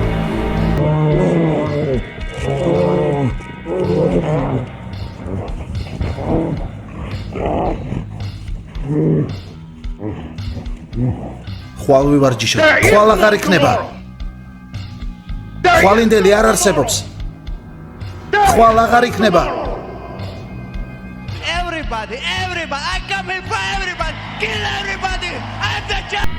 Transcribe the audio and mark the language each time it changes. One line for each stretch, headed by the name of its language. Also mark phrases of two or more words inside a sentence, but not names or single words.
Georgian: ხვალ ვივარჯიშე, ხვალ აღარ იქნება. ხვალინდელი არ არსებობს. ხვალ აღარ იქნება.
English: Everybody, I come here for everybody. Kill everybody. I'm the champ.